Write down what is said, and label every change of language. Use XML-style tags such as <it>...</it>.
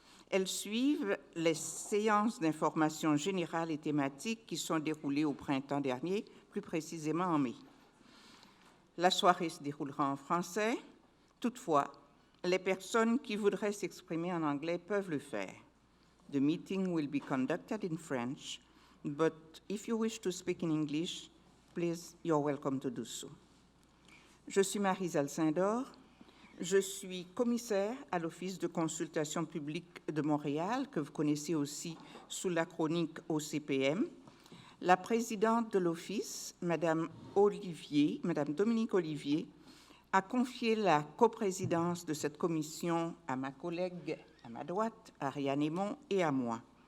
<fr>Elles suivent les séances d'information générale et thématiques qui sont déroulées au printemps dernier, plus précisément en mai. La soirée se déroulera en français. Toutefois, les personnes qui voudraient s'exprimer en anglais peuvent le faire.</fr> <en>The meeting will be conducted in French, but if you wish to speak in English, please, you're welcome to do so.</en> <fr>Je suis Marie Alcindor. Je suis commissaire à l'Office de consultation publique de Montréal, que vous connaissez aussi sous l'acronyme OCPM. La présidente de l'Office, Madame Dominique Olivier, a confié la coprésidence de cette commission à ma collègue à ma droite, Ariane Aymon, et à moi.</fr>